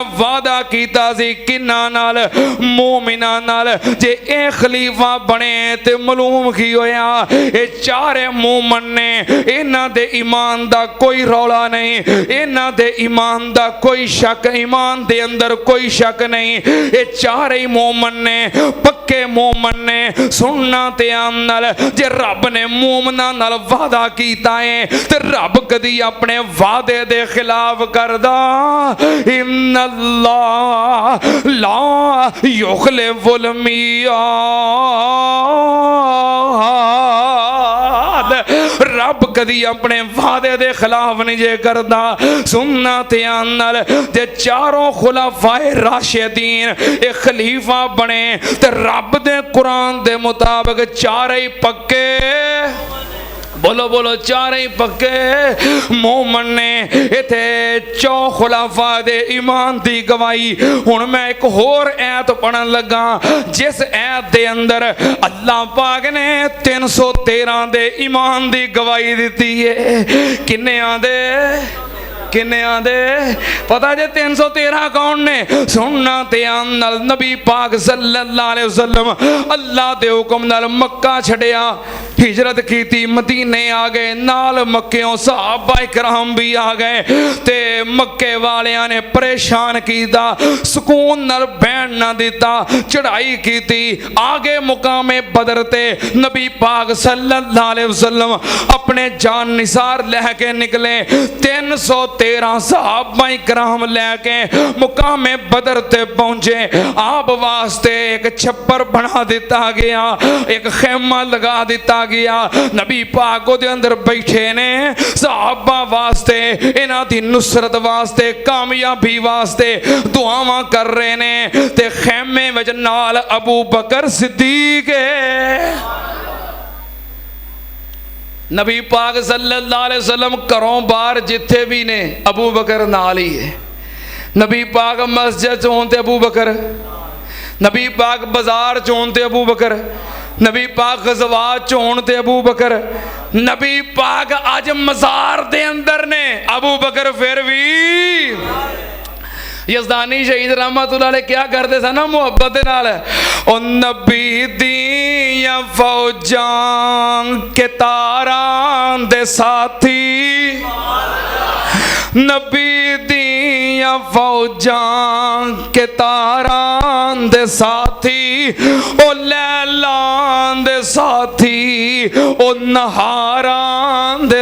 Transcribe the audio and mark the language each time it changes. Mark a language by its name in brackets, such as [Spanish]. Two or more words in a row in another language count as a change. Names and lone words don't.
[Punjabi] وعدہ کیتا سی کنہاں نال مومناں نال جے اے خلیفہ بنے تے معلوم کی ہویا اے چارے مومن نے اِنہاں دے ایمان دا کوئی رولا نہیں، اِنہاں دے ایمان دا کوئی شک، ایمان دے اندر کوئی شک نہیں. اے چارے ہی مومن نے پکے مومن نے سننا تے عام نال جے رب نے مومناں نال وعدہ کیتا ہے تے رب کدی اپنے وعدے دے خلاف کردا. [Arabic] إن الله لا يخلف الميعاد, [Punjabi] رب کدی اپنے وعدے دے خلاف نہیں جے کردا. سننا دھیان نال جے چاروں خلفائے راشدین ایک خلیفہ بنے تے رب دے قرآن دے مطابق چارے ہی پکے، بولو بولو چارے ہی پکے مومن نے ایتھے چو خلفا دے ایمان دی گواہی. ہن میں ایک ہور آیت پڑھن لگا جس آیت دے اندر اللہ پاک نے 313 دے ایمان دی گواہی دی ہے. کنے آندے کنے آندے پتا جے 313 کون نے? سننا دھیان نال نبی پاک [Arabic] صلى الله عليه وسلم [Punjabi] اللہ دے حکم نال مکہ چھڈیا، ہجرت کی تھی، مدینے آ گئے، نال مکیوں صحابہ اکرام بھی آ گئے تے مکے والیاں نے پریشان کیتا، سکون نال بیٹھ نا دتا، چڑھائی کی تھی. آگے مقامِ بدر تے نبی پاک [Arabic] صلى الله عليه وسلم [Punjabi] اپنے جان نثار لے کے نکلے. 313 صحابہ اکرام لے کے مقامِ بدر تے پہنچے. آپ واسطے ایک چھپر بنا دتا گیا، ایک خیمہ لگا دتا گیا. نبی پاک دے اندر بیٹھے نے صحابہ واسطے، اِنہاں دی نصرت واسطے، کامیابی واسطے دعاواں کر رہے نے تے خیمے وچ نال ابو بکر صدیق نبی پاک [Arabic] صلى الله عليه وسلم [Punjabi] گھروں باہر جتھے بھی نے ابو بکر نال ہی ہے. نبی پاک مسجد چ ہون تے ابو بکر، نبی پاک بازار چ ہون تے ابو بکر، نبی پاک غزوات چ ہون تے ابو بکر، نبی پاک اج مزار دے اندر نے ابو بکر فیر بھی. یزدانی شہید [Arabic] رحمة الله عليه [Punjabi] کیا کرتے سن نا محبت دے نال، او نبی دیاں فوجاں کے تاراں دے ساتھی, نبی دیاں فوجاں کے تاراں دے ساتھی، او لیلاں دے ساتھی، او نہاراں دے